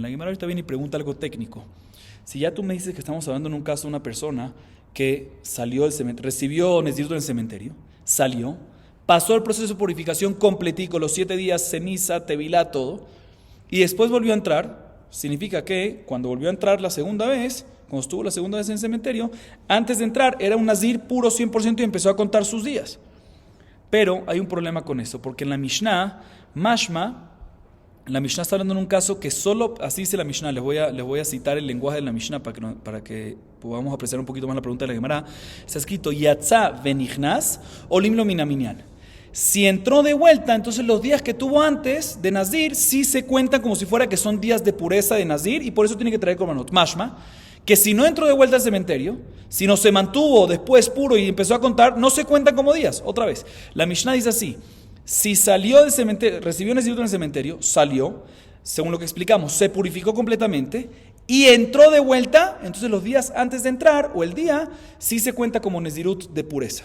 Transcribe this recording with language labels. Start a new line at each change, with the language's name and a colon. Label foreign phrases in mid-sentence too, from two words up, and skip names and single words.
Spanish: La Gemara ahorita viene y pregunta algo técnico. Si ya tú me dices que estamos hablando en un caso de una persona que salió del cementerio, recibió Nezirut en el cementerio, salió, pasó el proceso de purificación completico, los 7 días, ceniza, tevilá, todo, y después volvió a entrar, significa que cuando volvió a entrar la segunda vez, cuando estuvo la segunda vez en el cementerio, antes de entrar era un nazir puro 100% y empezó a contar sus días. Pero hay un problema con eso, porque en la Mishnah, la Mishnah está hablando en un caso que solo, así dice la Mishnah, les voy a citar el lenguaje de la Mishnah para que podamos apreciar un poquito más la pregunta de la Gemara. Está escrito,
Hebrew: יצא ונכנס עולים לו מן המנין.
Spanish: Si entró de vuelta, entonces los días que tuvo antes de Nazir sí se cuentan como si fuera que son días de pureza de Nazir y por eso tiene que traer korbanot. Mashma, que si no entró de vuelta al cementerio, si no se mantuvo después puro y empezó a contar, no se cuentan como días. Otra vez, la Mishnah dice así, si salió del cementerio, recibió Nezirut en el cementerio, salió, según lo que explicamos, se purificó completamente y entró de vuelta, entonces los días antes de entrar o el día sí se cuenta como Nezirut de pureza.